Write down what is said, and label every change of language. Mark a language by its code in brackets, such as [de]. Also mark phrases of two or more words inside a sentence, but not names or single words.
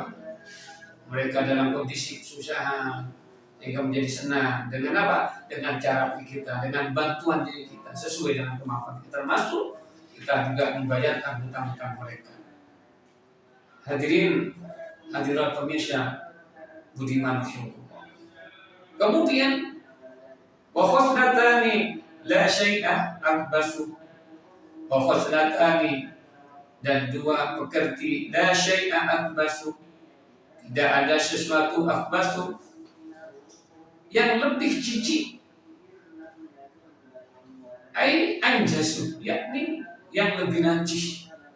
[id] Mereka dalam kondisi kesusahan sehingga menjadi senang dengan apa? Dengan cara kita, dengan bantuan diri kita sesuai dengan kemampuan kita, termasuk kita juga membayarkan hutang-hutang mereka. Hadirin hadirat pemirsa budiman rahimakumullah. [ar] Kemudian وخصلتان لا شيء أخبث وخصلتان, [id] dan dua pekerti [ar] لا شيء أخبث, [id] tidak ada sesuatu akbasu yang lebih jijik, [ar] أي أنجس, [id] yakni yang lebih najis.